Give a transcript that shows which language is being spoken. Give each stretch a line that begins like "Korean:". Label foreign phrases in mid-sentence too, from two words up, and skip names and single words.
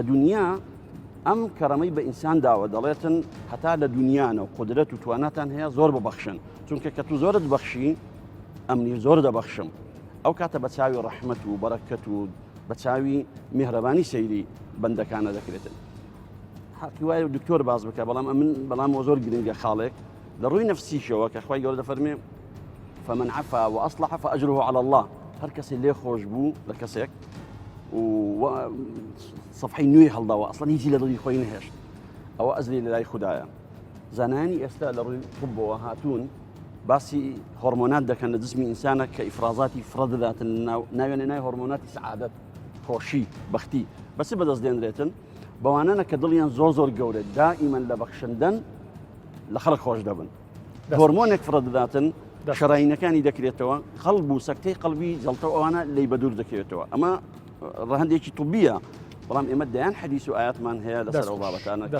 Central Kurdish: دنیا ئەم کەڕەمەی بە ئینسان داوە دەڵێتن هەتا لە دنیاانە و قدرەت و تواناتان هەیە زۆر ببەخشن چونکە کە تو زۆرت بەخشی ئەمنی زۆر دەبەخشم ئەو کاتە بە چاوی ڕەحمەت و بەرەکەت و بە چاوی میهرەبانی سەیری بەندەکانە دەکرێتن حەقی وایە و دکتۆر باز بکە بەڵام زۆر گرنگە خاڵێک لە ڕووی نەفسیشەوە کە خوای گەورە دەفەرمێ
Arabic: فمن عفا وأصلح فأجره على الله
Central Kurdish: هەر کەسێ لێ خۆش بوو لە کەسێک و صفحەی نوێی هەڵداوە ئەسڵەن هیچی لە دڵی خۆی نەهێشت ئەوە ئەزری لە لای خوددایە زانانی ئێستا لە ڕووی طبەوە هاتوون باسی هۆرمۆنات دەکەن لە جسمی ئینسانە کە ئیفرازاتی فرە دەداتن ناوێنێ نای هۆرمۆناتی سەعادەت خۆشی بەختی بەس بەدەست دێنرێتن بەوانانە کە دڵیان زۆر گەورە دائیمەن لە بەخشندن لە خەڵک خۆش دەبن هۆرمۆنێک فرە دەداتن شەڕاینەکانی دەکرێتەوە قەڵب و سەکتەی قەڵبی جەڵتە ئەوانە لی بەدوور دەکەوێتەوە ئەمە ڕەهەندێکی طبیە بەڵام ئێمە دەیان حەدیث و ئاياتمان هەیە لەسەر ئەو بابەتانە کە